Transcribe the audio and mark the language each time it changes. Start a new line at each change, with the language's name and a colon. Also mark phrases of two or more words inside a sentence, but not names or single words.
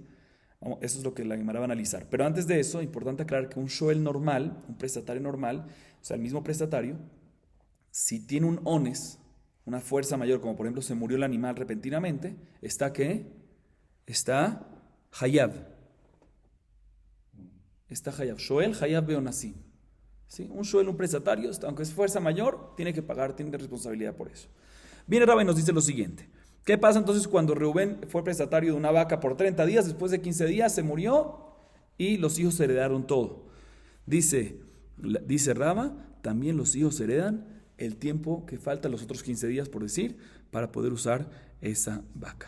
Spanish: Eso es lo que la Gemara va a analizar. Pero antes de eso, importante aclarar que un shoel normal, un prestatario normal, o sea, el mismo prestatario, si tiene un ones, una fuerza mayor, como por ejemplo se murió el animal repentinamente, ¿está qué? Está hayab. Está hayab.
Hebrew: שואל חייב באונסים.
Spanish: ¿Sí? Un shoel, un prestatario, aunque es fuerza mayor, tiene que pagar, tiene responsabilidad por eso. Viene Rabba y nos dice lo siguiente. ¿Qué pasa entonces cuando Reubén fue prestatario de una vaca por 30 días? Después de 15 días se murió y los hijos heredaron todo. Dice Rabba, también los hijos heredan el tiempo que falta, los otros 15 días, por decir, para poder usar esa vaca.